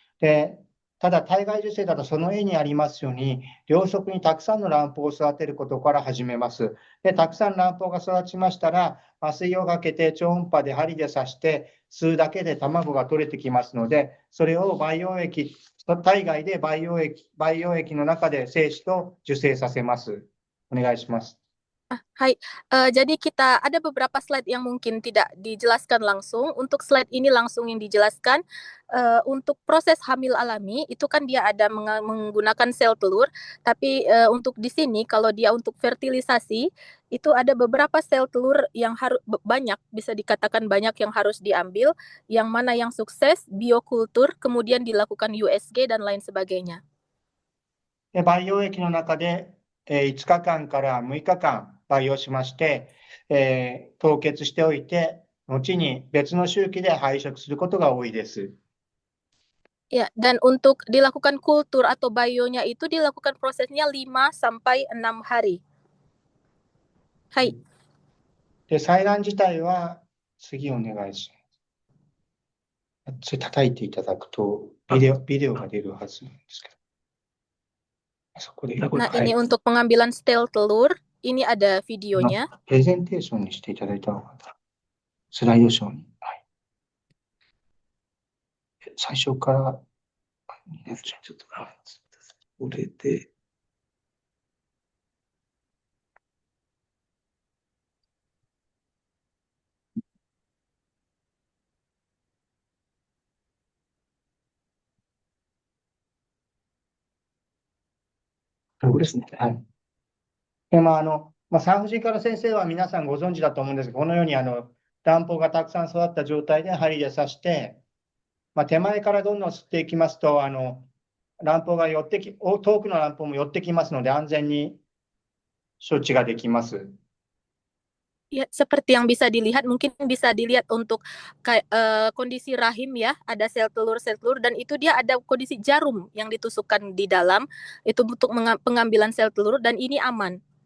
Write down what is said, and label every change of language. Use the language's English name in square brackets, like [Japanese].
[Japanese] で、ただ体外受精だとその絵にありますように、両側にたくさんの卵胞を育てることから始めます。で、たくさん卵胞が育ちましたら、麻酔をかけて超音波で針で刺して吸うだけで卵が取れてきますので、それを体外で培養液の中で精子と受精させます。お願いします。 [Indonesian] Hai, jadi kita ada beberapa slide yang mungkin tidak dijelaskan langsung. Untuk slide ini langsung yang dijelaskan, untuk proses hamil alami itu kan dia ada menggunakan sel telur, tapi untuk di sini kalau dia untuk fertilisasi itu ada beberapa sel telur yang harus banyak, bisa dikatakan banyak yang harus diambil, yang mana yang sukses, biokultur, kemudian dilakukan USG dan lain sebagainya. [Japanese] 培養液の中で、5日間から6日間培養しまして、凍結しておいて、後に別の周期で配色することが多いです。 [Indonesian] Ya, dan untuk dilakukan kultur atau bionya itu dilakukan prosesnya 5 sampai 6 hari. Hai. [Japanese] で、採卵自体は、次お願いします。それ叩いていただくと、ビデオが出るはずなんですけど。 [Indonesian] Nah, ini untuk pengambilan sel telur, ini ada videonya. [Japanese] プレゼンテーションにしていただいた方が、スライドショーに。はい、最初から、ちょっと、これで、そうですね。はい。で、産婦人科の先生は皆さんご存知だと思うんですが、このように卵胞がたくさん育った状態で針で刺して、手前からどんどん吸っていきますと、卵胞が遠くの卵胞も寄ってきますので、安全に処置ができます。 [Indonesian] Ya, seperti yang bisa dilihat, mungkin bisa dilihat untuk kondisi rahim ya, ada sel telur dan itu dia ada kondisi jarum yang ditusukkan di dalam, itu untuk pengambilan sel telur dan ini aman.